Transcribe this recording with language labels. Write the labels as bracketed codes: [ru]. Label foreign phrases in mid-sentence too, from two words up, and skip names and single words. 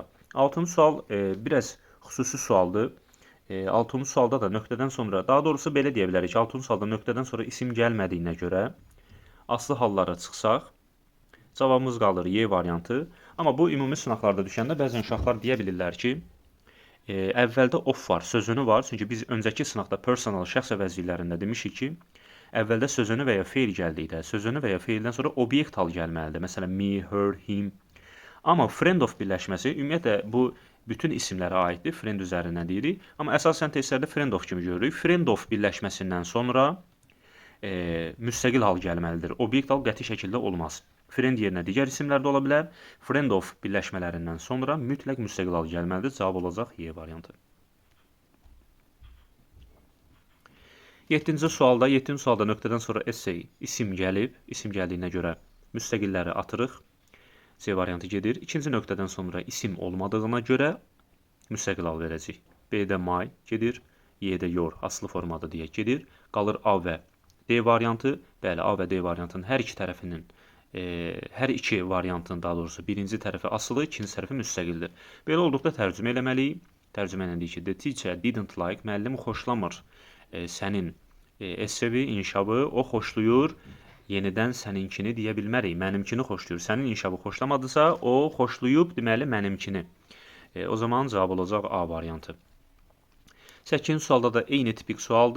[az] 6-cı sual biraz xüsusi sualdır. 6-cı sualda da nöqtədən sonra, daha doğrusu belə deyə bilərik ki, 6-cı sualda nöqtədən sonra isim gəlmədiyinə görə aslı hallara çıxsaq, cavabımız qalır Y variantı. Amma bu ümumi sınaqlarda düşəndə bəzən uşaqlar deyə bilirlər ki, əvvəldə of var, sözünü var. Çünki biz öncəki sınaqda personal şəxs əvəzliklərində demişik ki, əvvəldə sözünü və ya feil gəldikdə, sözünü və ya feildən sonra obyekt hal gəlməlidir. Məsələn, [en] me, her, him. [az] Amma [en] friend of [az] birləşməsi ümumiyyətlə bu bütün isimlərə aiddir. Friend üzərindən deyirik. Amma əsasən testlərdə [en] friend of [az] kimi görürük. [en] Friend of [az] birləşməsindən sonra müstəqil hal gəlməlidir. Obyekt hal qəti şəkildə olmaz. Friend yerinə digər isimlər də ola bilər. [en] Friend of [az] birləşmələrindən sonra mütləq müstəqil hal gəlməlidir. Cavab olacaq Y variantı. 7-ci sualda nöqtədən sonra essay isim gəlib. İsim gəldiyinə görə müstəqilləri atırıq. C variantı gedir. İkinci nöqtədən sonra isim olmadığına görə müstəqil hal verəcək. B-də my gedir. Y-də your aslı formada deyə gedir. Qalır A və D variantı. Bəli, A və D variantının hər iki tərəfinin hər iki variantın, daha doğrusu birinci tərəfi asılı, ikinci tərəfi müstəqildir. Belə olduqda tərcümə eləməliyik. Tərcümə ilə deyir ki, [en] the teacher didn't like, [az] müəllim xoşlamır sənin essevi, inşabı, o xoşlayır. Yenidən səninkini deyə bilmərik. Mənimkini xoşlayır. Sənin inşabı xoşlamadısa, o xoşlayıb, deməli mənimkini. O zaman cavab olacaq A variantı. 8-ci sualda da eyni tipik sualdır.